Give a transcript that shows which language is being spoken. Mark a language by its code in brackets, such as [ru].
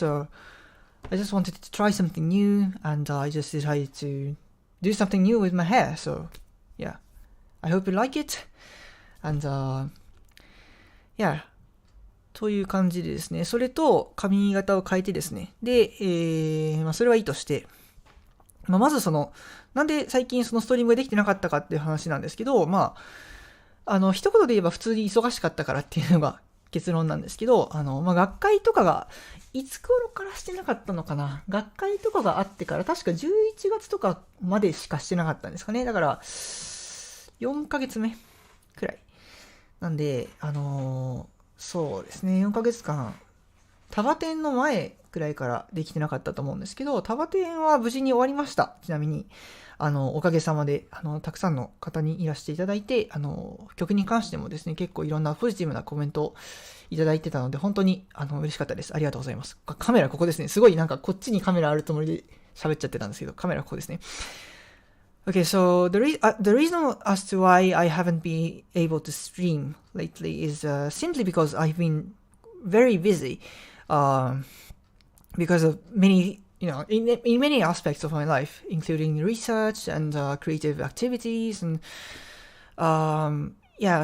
[en] So I just wanted to try something new, and I just decided to do something new with my hair. So yeah, I hope you like it. [ja] And yeah, という感じでですね、それと髪型を変えてですね、で、それはいいとして、まずなんで最近そのストリームができてなかったかっていう話なんですけど、一言で言えば普通に忙しかったからっていうのが結論なんですけど、学会とかがいつ頃からしてなかったのかな、学会とかがあってから確か11月とかまでしかしてなかったんですかね。だから4ヶ月目くらいなんで、そうですね、4ヶ月間タバテンの前くらいからできてなかったと思うんですけど、タバテンは無事に終わりました。ちなみにおかげさまでたくさんの方にいらしていただいて、曲に関してもですね、結構いろんなポジティブなコメントをいただいてたので、本当に嬉しかったです。ありがとうございます。カメラここですね。すごいなんかこっちにカメラあるつもりで喋っちゃってたんですけど、カメラここですね。 [en] Okay, so the reason as to why I haven't been able to stream lately is simply because I've been very busy because of many, in many aspects of my life, including research and creative activities, and yeah.